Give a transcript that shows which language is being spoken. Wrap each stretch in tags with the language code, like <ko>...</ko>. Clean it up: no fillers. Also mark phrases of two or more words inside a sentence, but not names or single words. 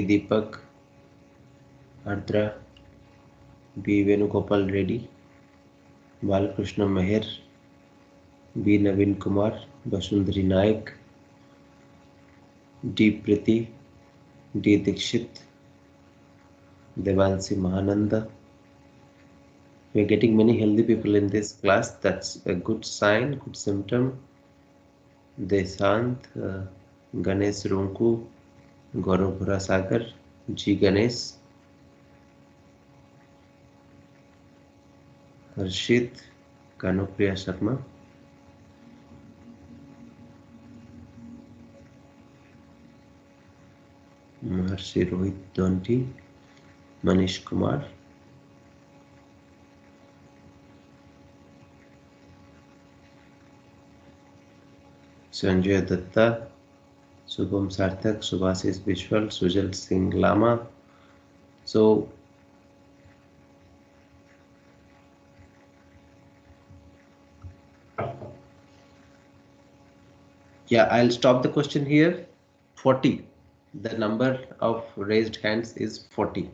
<en>Deepak, Ardra, B. Venugopal Reddy, Balakrishna Meher, B. Naveen Kumar, Basundari Naik, D. Priti, D. Dikshit, Devansi Mahananda. We are getting many healthy people in this class. That's a good sign, good symptom. Desant, Ganesh Runku, Gaurav Sagar, G. Ganesh, Harshit, Kanupriya Sharma, Maharshi Rohit Donti, Manish Kumar, Sanjay Datta, Shubham Sarthak, Subhasis Biswal, Sujal Singh Lama. So, yeah, I'll stop the question here. 40. The number of raised hands is 40.</en>